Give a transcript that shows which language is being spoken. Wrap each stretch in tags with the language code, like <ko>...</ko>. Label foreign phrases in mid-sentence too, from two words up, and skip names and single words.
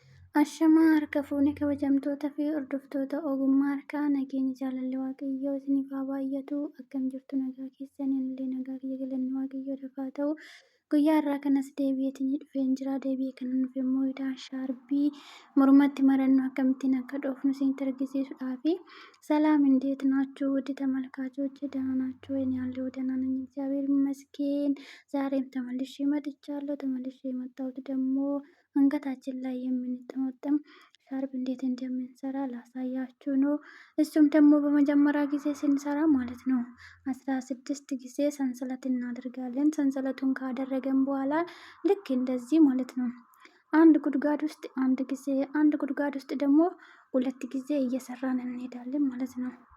<om>Ashamaa harka fuunee kabajamtoota fi hordoftoota ogummaa harkaa nageenya jaalalli waaqayyoo isiniif haa baay'atu. Akkam jirtu nagaa keessaniin illee nagaa kiyya galanni waaqayyoo dafaa ta'u. Guyyaa irraa kanas deebi'eetiin dhufeen jira. Deebi'ee kan dhufe immoo hidhaa shaarbii mormatti marannoo akkamittiin akka dhoofnu isinitti argisiisuudhaafi.</om> <am>ሰላም እንዴት ናችሁ? ውድ ተመልካቾች ደህና ናችሁ ወይ? እኔ ያለሁ ደህና ነኝ፣ እግዚአብሔር ይመስገን። ዛሬም ተመልሼ መጥቻለሁ። ተመልሼ የመጣሁት ደግሞ አንገታችን ላይ የምንጠመጥም ሻርፕ እንዴት እንደምንሰራ ላሳያችሁ ነው። እሱም ደግሞ በመጀመሪያ ጊዜ ስንሰራ ማለት ነው 16 ጊዜ ሰንሰለት እናደርጋለን። ሰንሰለቱን ካደረገን በኋላ ልክ እንደዚህ ማለት ነው አንድ ጉድጓድ ውስጥ አንድ ጊዜ፣ አንድ ጉድጓድ ውስጥ ደግሞ ሁለት ጊዜ እየሰራን እንሄዳለን ማለት ነው።</am>